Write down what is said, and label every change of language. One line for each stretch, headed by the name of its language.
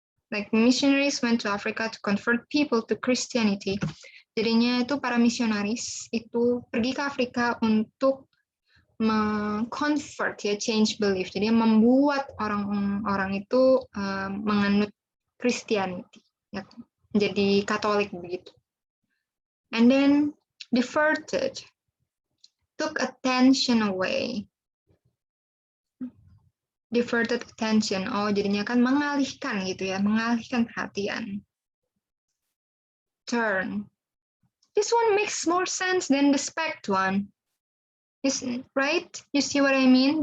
English: Like missionaries went to Africa to convert people to Christianity.
Indonesian: Jadinya itu para misionaris itu pergi ke Afrika untuk convert ya,
English: change belief.
Indonesian: Jadi membuat orang-orang itu menganut Christianity, ya, menjadi Katolik begitu.
English: And then diverted, took attention away.
Indonesian: Diverted attention, oh jadinya kan mengalihkan gitu ya, mengalihkan perhatian.
English: Turn, this one makes more sense than the spect one, right? You see what I mean?